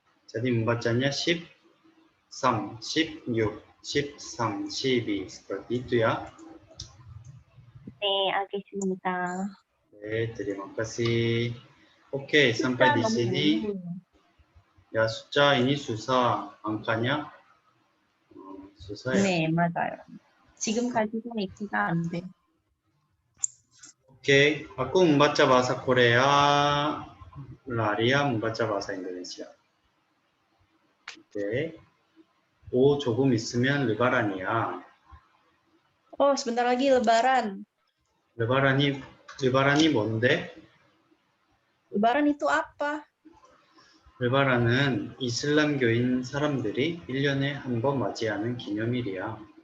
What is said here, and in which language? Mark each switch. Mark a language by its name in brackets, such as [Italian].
[Indonesian] Jadi membacanya 13, 16, 13, 12 seperti itu ya. [Korean] 네, 알겠습니다. 네, [Indonesian] terima kasih. Oke, sampai di [Korean] 너무 [Indonesian] sini. [Korean] 어려워요. [Indonesian] Ya, 숫자 ini susah angkanya. susah ya. [Korean] 네, 맞아요. 지금까지도 읽기가 안 돼. [Indonesian] Oke, aku membaca bahasa Korea, Laria membaca bahasa Indonesia. Oke. [Korean] 오, 조금 있으면 르바란이야. [Indonesian] Sebentar lagi Lebaran. [Korean] 르바란이 뭔데? [Indonesian] Lebaran itu apa? [Korean] 르바란은 이슬람교인 사람들이 1년에 한 번 맞이하는 기념일이야.